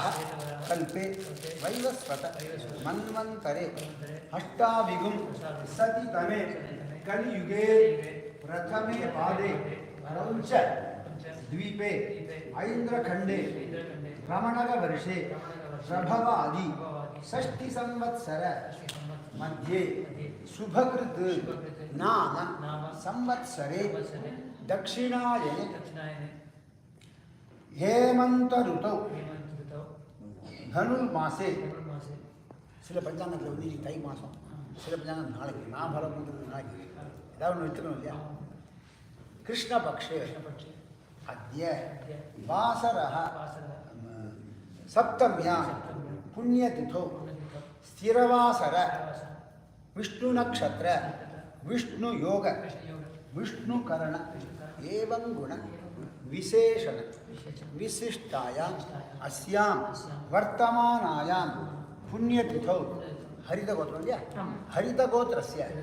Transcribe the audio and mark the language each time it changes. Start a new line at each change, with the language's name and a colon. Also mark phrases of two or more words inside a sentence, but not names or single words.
Sanskrit: कल्पे वैवस्वत मन्वन्तरे अष्टाभिगुं सतितमे कलियुगे प्रथमे पादे क्रौञ्च द्वीपे ऐन्द्रखण्डे रमणकवर्षे प्रभवादि षष्टिसंवत्सर मध्ये शुभकृत् नाम संवत्सरे दक्षिणायने हेमंत ऋतौ धनुर्मासे
Tamil: சில பஞ்சாங்கத்தில் வந்து தை மாதம் சில பஞ்சாங்கம் நாளைக்கு நான் பலம் பண்ணுறது நாளைக்கு ஏதாவது ஒன்று எடுத்துக்கணும் இல்லையா
Sanskrit: कृष्णपक्षे अद्य वासरः सप्तम्या पुण्यतिथौ स्थिरवासर विष्णुनक्षत्र विष्णुयोग विष्णुकरण एवं गुण विशेषण विशिष्टायां अस्यां वर्तमानायां पुण्यतिथौ हरितगोत्रं क्या हरितगोत्रस्य